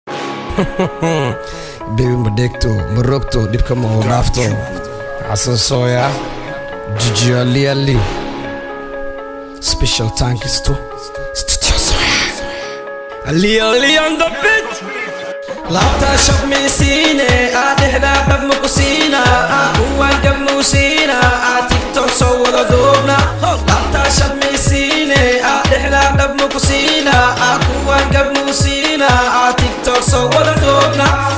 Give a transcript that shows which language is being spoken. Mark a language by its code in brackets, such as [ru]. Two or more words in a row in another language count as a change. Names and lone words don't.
[so] Baby, ma dhegto, ma rogto, dhibka ma u dhaafto. Xasan Sooya, Jiji Ali Ali. [en] Special thanks to Studio Sooya. Ali Ali on the beat. [so] Laabta shab mi siine, aa dhexda dhab ma ku siina, aa kuwan gab ma u siina, aa TikTok soo wada duubna. Laabta shab mi siine, aa dhexda dhab ma ku siina, aa kuwan gab ma u siina, aa TikTok soo wada duubna.